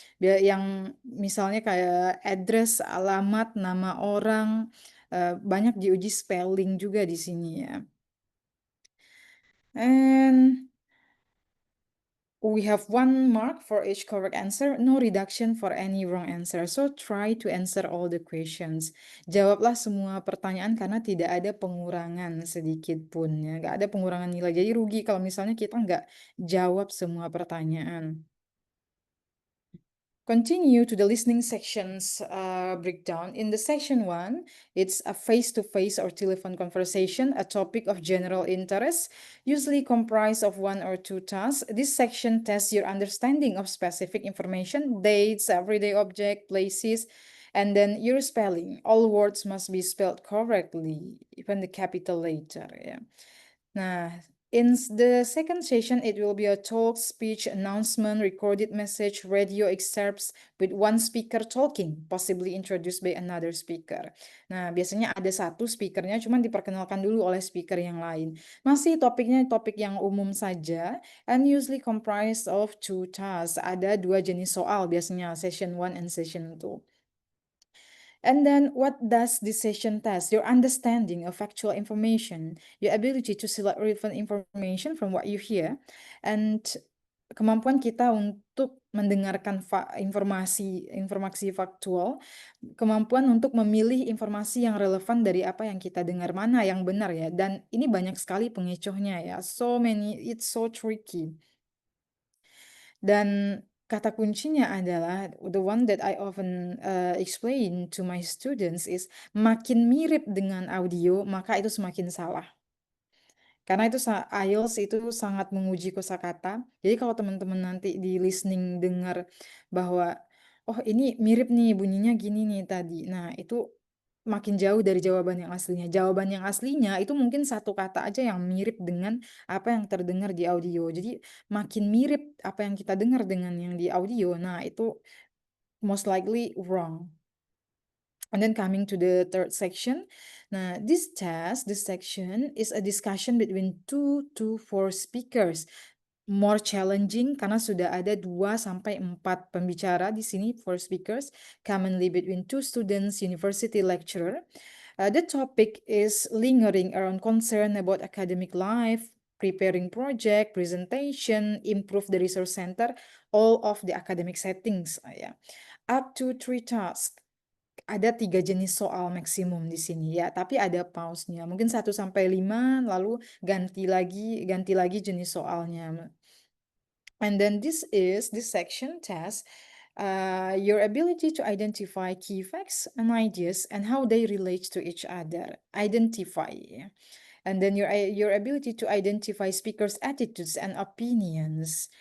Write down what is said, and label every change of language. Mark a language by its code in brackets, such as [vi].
[id] Yang misalnya kayak address, alamat, nama orang, banyak diuji spelling juga di sini ya. [en] And we have 1 mark for each correct answer, no reduction for any wrong answer. So try to answer all the questions. [id] Jawablah semua pertanyaan karena tidak ada pengurangan sedikit pun ya. Nggak ada pengurangan nilai. Jadi rugi kalau misalnya kita nggak jawab semua pertanyaan. [en] Continue to the listening sections breakdown. In the section 1, it's a face-to-face or telephone conversation, a topic of general interest, usually comprised of 1 or 2 tasks. This section tests your understanding of specific information, dates, everyday object, places, and then your spelling. All words must be spelled correctly, even the capital letter. Yeah. Nah, in the second session, it will be a talk, speech, announcement, recorded message, radio excerpts with 1 speaker talking, possibly introduced by another speaker. [id] Nah, biasanya ada 1 speakernya, cuman diperkenalkan dulu oleh speaker yang lain. Masih topiknya topik yang umum saja, [en] and usually comprised of 2 tasks. [id] Ada 2 jenis soal biasanya, [en] session 1 and session 2. And then what does this session test? Your understanding of factual information, your ability to select relevant information from what you hear, [id] and kemampuan kita untuk mendengarkan informasi faktual, kemampuan untuk memilih informasi yang relevan dari apa yang kita dengar, mana yang benar ya. Dan ini banyak sekali pengecohnya ya. [en] So many, it's so tricky. [id] Dan kata kuncinya adalah [en] the one that I often explain to my students is [id] makin mirip dengan audio maka itu semakin salah. Karena itu IELTS itu sangat menguji kosakata. Jadi kalau teman-teman nanti di listening dengar bahwa oh ini mirip nih bunyinya gini nih tadi. Nah, itu makin jauh dari jawaban yang aslinya. Jawaban yang aslinya itu mungkin 1 kata aja yang mirip dengan apa yang terdengar di audio. Jadi makin mirip apa yang kita dengar dengan yang di audio. Nah, itu [en] most likely wrong. And then coming to the third section. Nah, this section is a discussion between 2 to 4 speakers. More challenging [id] karena sudah ada 2 sampai 4 pembicara di sini, [en] 4 speakers, commonly between 2 students, university lecturer. The topic is lingering around concern about academic life, preparing project, presentation, improve the resource center, all of the academic settings. [id] Ya. [en] Up to 3 tasks. [id] Ada 3 jenis soal maksimum di sini ya, tapi ada pause-nya. Mungkin 1 sampai 5 lalu ganti lagi jenis soalnya. [en] And then this section test your ability to identify key facts and ideas and how they relate to each other. Identify. And then your ability to identify speakers' attitudes and opinions.